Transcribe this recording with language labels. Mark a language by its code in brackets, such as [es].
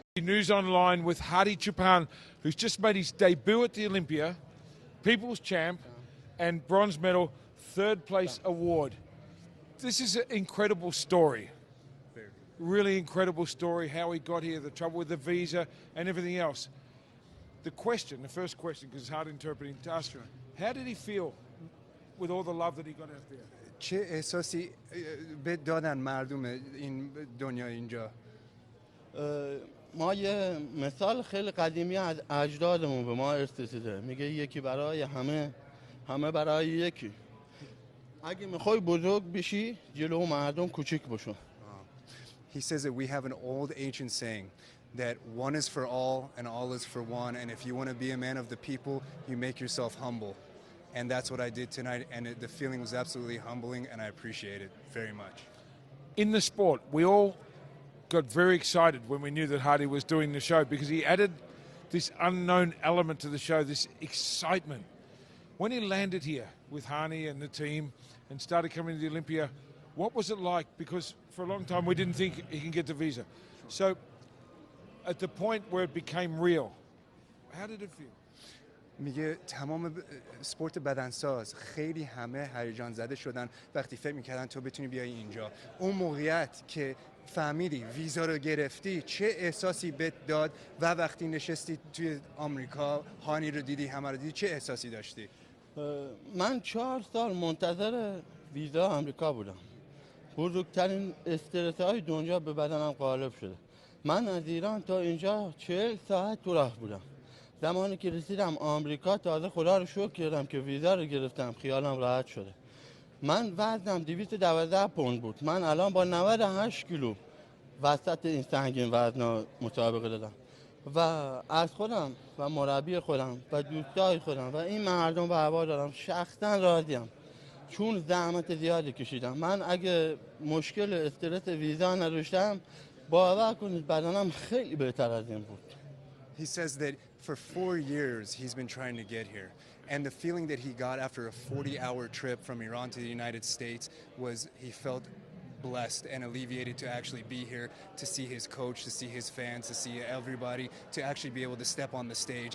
[en] News Online with Hadi Choopan, who's just made his debut at the Olympia, People's Champ, and bronze medal, 3rd place award. This is an incredible story. Really incredible story, how he got here, the trouble with the visa and everything else. The first question, because it's hard interpreting to us, how did he feel with all the love that he got out there? [fa] چه احساسی به دادن مردم این دنیا اینجا؟ ما یه مثال خیلی قدیمی از اجدادمون به ما ارث رسیده میگه یکی برای همه همه برای یکی اگه میخوای بزرگ بشی جلو مردم کوچیک بشو. [en] He says that we have an old ancient saying that one is for all and all is for one, and if you want to be a man of the people, you make yourself humble. And that's what I did tonight, and the feeling was absolutely humbling, and I appreciate it very much. In the sport, we all got very excited when we knew that Hardy was doing the show because he added this unknown element to the show, this excitement. When he landed here with Hani and the team and started coming to the Olympia, what was it like? Because for a long time we didn't think he can get the visa. So at the point where it became real, how did it feel? [fa] میگه تمام سپورت بدنساز خیلی همه هیجان زده شدن وقتی فکر میکردن تو بتونی بیای اینجا. اون موقعیت که فهمیدی ویزا رو گرفتی چه احساسی بهت داد و وقتی نشستی توی آمریکا هانی رو دیدی همه رو دیدی چه احساسی داشتی؟ من 4 سال منتظر ویزا آمریکا بودم. بزرگترین استرس های دنیا به بدنم غالب شده. من از ایران تا اینجا 40 ساعت تو راه بودم. زمانی که رسیدم آمریکا تازه خدا رو شکر کردم که ویزا رو گرفتم خیالم راحت شده. من وزنم 212 پوند بود. من الان با 98 کیلو وسط این سنگین وزنا مسابقه دادم و از خودم و مربی خودم و دوستای خودم و این مردم و هوادارم شخصا راضیم چون زحمت زیادی کشیدم. من اگه مشکل استرس ویزا نداشتم باور کنید بدنم خیلی بهتر از این بود. [en] He says that for 4 years he's been trying to get here. And the feeling that he got after a 40-hour trip from Iran to the United States was he felt blessed and alleviated to actually be here, to see his coach, to see his fans, to see everybody, to actually be able to step on the stage.